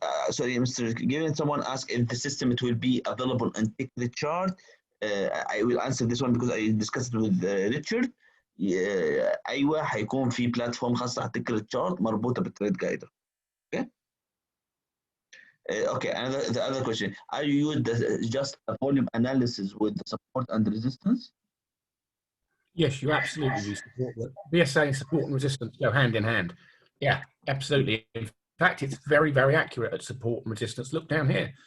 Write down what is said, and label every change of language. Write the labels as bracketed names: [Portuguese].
[English] Sorry, Mr. Given, someone asked if the system it will be available on Untitled Chapter. I will answer this one because I discussed it with Richard. [Arabic] ايوه هيكون في بلاتفورم خاصه على Untitled Chapter مربوطه بالتريد جايدر. [English] Okay. Okay. The other question: are you just a volume analysis with the support and resistance? Yes, you absolutely do support that. BSA and support and resistance go hand in hand. Yeah, absolutely. In fact, it's very, very accurate at support and resistance. Look down here.